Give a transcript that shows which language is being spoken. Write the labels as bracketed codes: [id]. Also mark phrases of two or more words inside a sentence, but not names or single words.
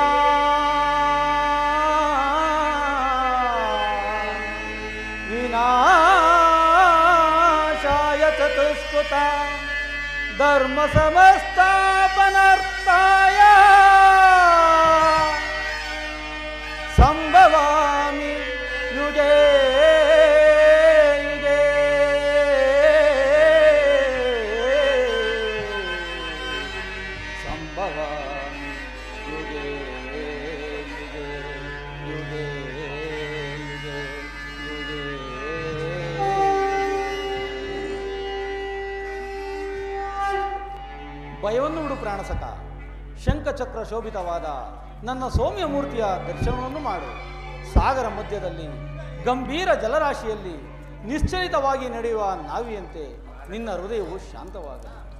[sa] ವಿನಾಶಾಯ ಚತುಷ್ಕೃತ ಧರ್ಮ ಸಮಸ್ಥಾಪನಾರ್ಥಾಯ ಸಂಭವಾಮಿ ಯುಗೇ ಯುಗೇ ಸಂಭವಾಮಿ ಯುಗೇ ಯುಗೇ ಯುಗೇ ಯುಗೇ ಯುಗೇ. [kn] ಭಯವನ್ನು ಬಿಡು ಪ್ರಾಣಸಕ. ಶಂಖಚಕ್ರ ಶೋಭಿತವಾದ ನನ್ನ ಸೌಮ್ಯ ಮೂರ್ತಿಯ ದರ್ಶನವನ್ನು ಮಾಡು. ಸಾಗರ ಮಧ್ಯದಲ್ಲಿ ಗಂಭೀರ ಜಲರಾಶಿಯಲ್ಲಿ ನಿಶ್ಚಯಿತವಾಗಿ ನಡೆಯುವ ನಾವಿಯಂತೆ ನಿನ್ನ ಹೃದಯವು ಶಾಂತವಾಗಲಿ.